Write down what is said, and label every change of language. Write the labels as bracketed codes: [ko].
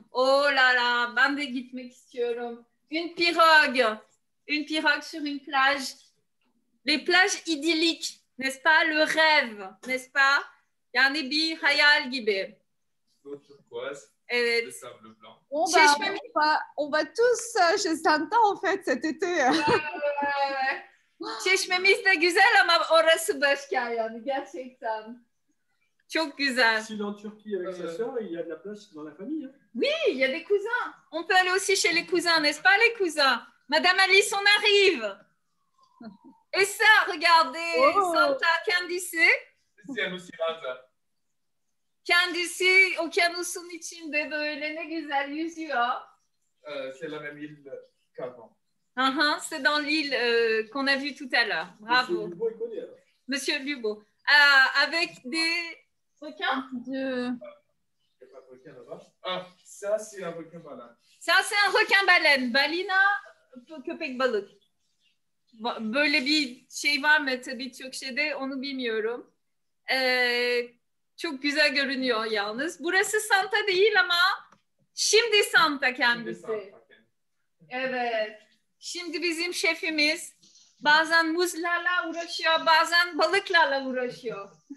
[fr] Oh là là, [tr] ben de gitmek istiyorum. [fr] Une pirogue sur une plage. Les plages idylliques, n'est-ce pas? Le rêve, n'est-ce pas? [tr] Yani bir hayal gibi. [fr] L'eau turquoise, le [tr] Evet. [fr] sable blanc. On va tous chez Santa en fait cet été. [tr] Çeşmemiz de güzel ama orası başka yani gerçekten. Çok güzel. [fr] S'il est en Turquie avec sa sœur, il y a de la place dans la famille. Hein. Oui, il y a des cousins. On peut aller aussi chez les cousins, n'est-ce pas les cousins? Madame Alice, on arrive. Et ça, regardez, Santa kendisi C'est un Nosy-Range. [tr] Kendisi okyanusun içinde böyle ne güzel yüzüyor. [fr] C'est la même île qu'avant. C'est dans l'île qu'on a vue tout à l'heure. Bravo. Monsieur Dubois, il connaît alors. Monsieur Lubo. Avec des requins. Il n'y a pas de requin là-bas. Ah, ça, c'est un requin-baleine. Ça, c'est un requin-baleine. [tr] Balina, köpek balık. Böyle bir şey var mı tabii Türkçe'de onu bilmiyorum. Çok güzel görünüyor yalnız. Burası Santa değil ama şimdi Santa kendisi. Evet. Şimdi bizim şefimiz bazen muzlarla uğraşıyor, bazen balıklarla uğraşıyor.